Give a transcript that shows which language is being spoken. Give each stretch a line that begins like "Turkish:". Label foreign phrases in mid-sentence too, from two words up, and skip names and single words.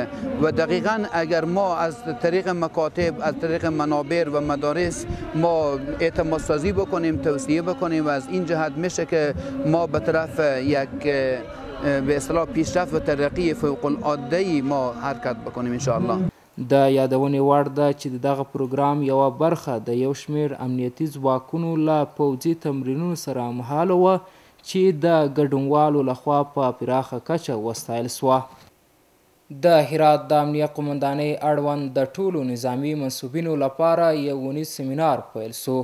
Persian: و دقیقا اگر ما از طریق مکاتب، از طریق منابر و مدارس ما اعتماد سازی بکنیم، توسعه بکنیم، و از این جهت میشه که ما به طرف یک به اصطلاح پیشرفت و ترقی فوق العاده ما حرکت بکنیم
Arabic: ان شاء الله.
Pashto: د یادونې وړ ده چې دغه پروګرام یوه برخه د یو شمېر امنیتي ځواکونو له پوځي تمرینونو سره هممهاله وه چې د ګډونوالو لخوا په پراخه کچه وستایل سوه. د هرات د امنیه قومندانۍ اړوند د ټولو نظامي منصوبینو لپاره یو اونیز سیمینار پیل سو.